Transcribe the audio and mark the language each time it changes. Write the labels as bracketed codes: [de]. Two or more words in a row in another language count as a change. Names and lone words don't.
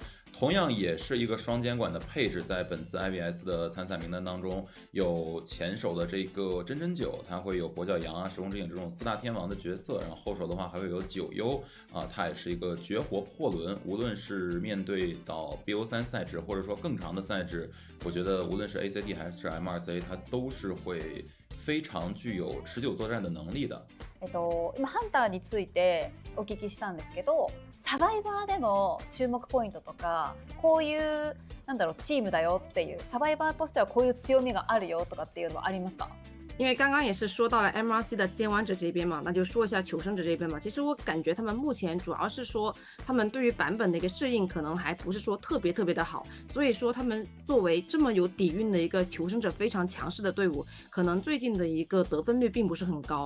[zh] 同样也是一个双监管的配置，在本次 IBS 的参赛名单当中，有前手的这个真真九，他会有跛脚羊啊、时空之影这种四大天王的角色，然后后手的话还会有九优啊，他也是一个绝活破轮，无论是面对到 BO3 赛制，或者说更长的赛制，我觉得无论是 ACT 还是 M2C， 它都是会非常具有持久作战的能力的。 [ja] 今ハンターについてお聞きしたんですけど、サバイバーでの注目ポイントとか、こういうチームだよっていう、サバイバーとしてはこういう強みがあるよとかっていうのはありますか？ [zh] 因为刚刚也是说到了 MRC 的监玩者这边嘛，那就说一下求生者这边吧。其实我感觉他们目前主要是说他们对于版本的一个适应可能还不是说特别的好，所以说他们作为这么有底蕴的一个求生者非常强势的队伍，可能最近的一个得分率并不是很高。